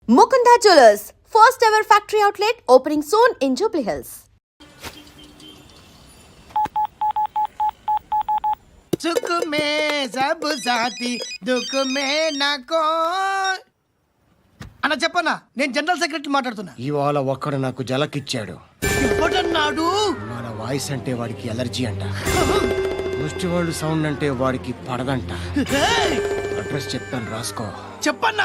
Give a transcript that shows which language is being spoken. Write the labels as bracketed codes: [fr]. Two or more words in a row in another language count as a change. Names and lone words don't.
[en] Mukunda Jewelers, first ever factory outlet opening soon in Jubilee Hills. [hi] सुख में सब साथी दुख में नाको [te] అన్న చెప్పన్నా నేను [en] general secretary [te] మాట్లాడుతున్నా. ఇవాళ ఒక్కడు నాకు జలకిచ్చాడు. ఇవ్వడన్నాడు. మన వాయిస్ అంటే వాడికి ఎలర్జీ అంట. ముష్టి వాళ్ళు సౌండ్ అంటే వాడికి పడదంట. అడ్రస్ చెప్తాను రాసుకో. చెప్పన్నా.